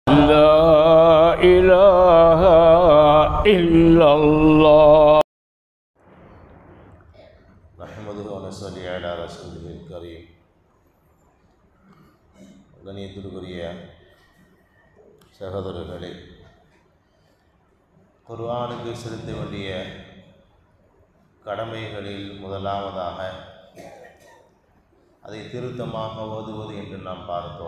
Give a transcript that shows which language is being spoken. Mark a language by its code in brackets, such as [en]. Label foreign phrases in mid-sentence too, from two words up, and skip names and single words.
[ar] لا إله إلا الله نحمده ونصلي على رسوله الكريم. [ta] கண்ணியத்திற்குரிய சகோதரர்களே, குர்ஆனுக்கு செலுத்த வேண்டிய கடமைகளில் முதலாவதாக அதை திருத்தமாக ஓதுவது என்று நாம் பார்த்தோம்.